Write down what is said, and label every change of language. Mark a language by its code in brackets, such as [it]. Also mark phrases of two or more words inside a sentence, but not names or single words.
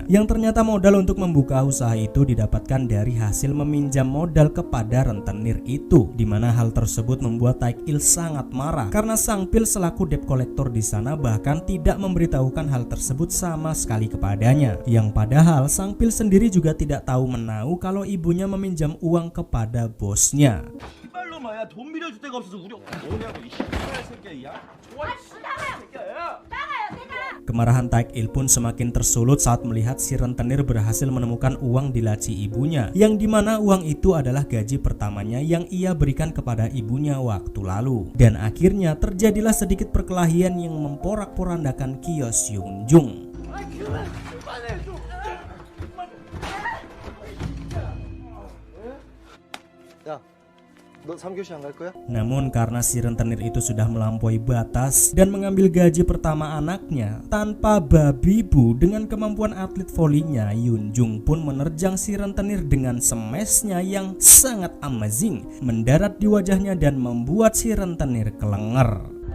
[id] Yang ternyata modal untuk membuka usaha itu didapatkan dari hasil meminjam modal kepada rentenir itu. Dimana hal tersebut membuat Taek-il sangat marah karena Sang Pil selaku [en] debt collector [id] di sana bahkan tidak memberitahukan hal tersebut sama sekali kepadanya. Yang padahal Sang Pil sendiri juga tidak tahu menau kalau ibunya meminjam uang kepada bosnya. [ko] 야, 돈 빌려줄 데가 없어서 우리 뭐냐고 이 새끼야. [id] Kemarahan Taek-il pun semakin tersulut saat melihat si rentenir berhasil menemukan uang di laci ibunya, yang dimana uang itu adalah gaji pertamanya yang ia berikan kepada ibunya waktu lalu. Dan akhirnya terjadilah sedikit perkelahian yang memporak-porandakan kios Yungjung. [ko] 너 3교시 안 갈 거야? [id] Namun karena si rentenir itu sudah melampaui batas dan mengambil gaji pertama anaknya tanpa babi bu dengan kemampuan atlet volinya, Yunjung pun menerjang si rentenir dengan smashnya yang sangat amazing, mendarat di wajahnya dan membuat si rentenir kelenger.